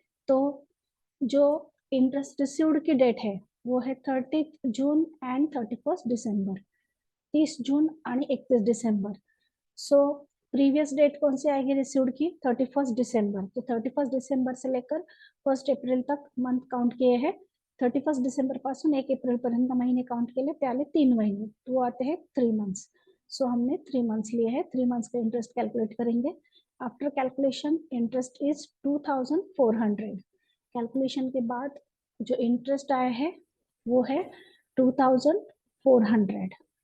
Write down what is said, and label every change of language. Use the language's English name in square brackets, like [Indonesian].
[Hindi] तो जो interest received की डेट है वो है 30 जून एंड 31 डिसेंबर. [Marathi] 30 जून आणि 31 डिसेंबर. [Hindi] सो प्रीवियस डेट कौन सी आएगी रिसीव्ड की 31 डिसेंबर. तो 31 डिसेंबर से लेकर 1 अप्रैल तक मंथ काउंट किए हैं. [Marathi] 31 डिसेंबर पासून 1 अप्रैल पर्यंत महीने काउंट केले, ते आले 3 महीने. [Hindi] तो आते हैं 3 मंथ्स. सो हमने 3 मंथ्स लिए हैं. 3 मंथ्स का इंटरेस्ट कैलकुलेट करेंगे. After calculation interest is 2,400. Calculation के बाद जो इंटरेस्ट आया है वो है 2,400.